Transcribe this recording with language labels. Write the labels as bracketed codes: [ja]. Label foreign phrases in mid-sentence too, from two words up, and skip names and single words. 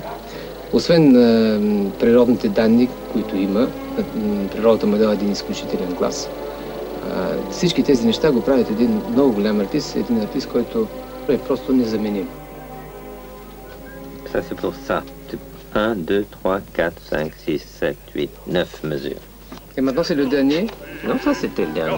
[bg] Освен природните данни, които има, природата му дава един изключителен глас. Всички тези неща го правят един много голям артист, един артист, който е просто незаменим. [fr] Ça c'est pour ça. 1, 2, 3, 4, 5, 6, 7, 8, 9 mesures. Et maintenant c'est le dernier. Non, ça c'était le dernier.